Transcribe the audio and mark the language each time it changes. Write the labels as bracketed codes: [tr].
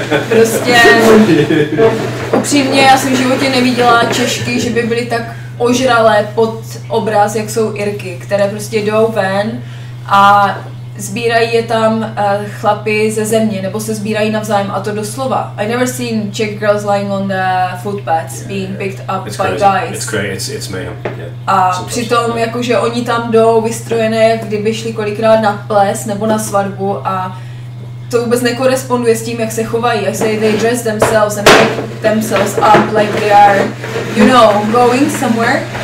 [cs] Prostě upřímně, já jsem v životě neviděla Češky, že by byly tak ožralé pod obraz, jak jsou Irky, které prostě jdou ven a sbírají je tam chlapi ze země, nebo se sbírají navzájem, a to doslova. [en] I never seen Czech girls lying on the footpaths being picked up by guys. It's great, it's mayhem. [cs] A přitom jakože oni tam jdou vystrojené, jak kdyby šli kolikrát na ples nebo na svatbu, a to vůbec nekoresponduje s tím, jak se chovají. [en] I say they dress themselves and make themselves up like they are, you know, going somewhere.